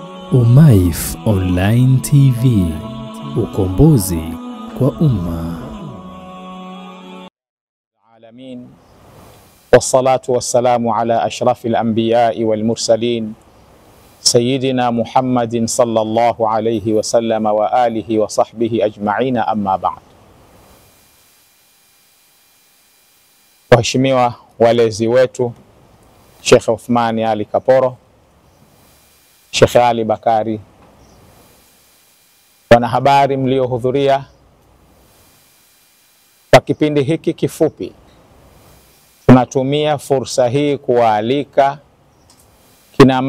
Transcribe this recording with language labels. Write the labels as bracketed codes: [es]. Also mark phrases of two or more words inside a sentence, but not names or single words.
[sw] Umaif Online TV, ukombozi kwa umma. [ar] العالمين والصلاة والسلام على أشرف الأنبياء والمرسلين سيدنا محمد صلى الله عليه وسلم وعلى آله وصحبه أجمعين أما بعد. [sw] Waheshimiwa walezi wetu Sheikh Uthmani Ali Kaporo, Sheikh Ali Bakari, wanahabari mliohudhuria kwa kipindi hiki kifupi, tunatumia fursa hii kuwaalika kina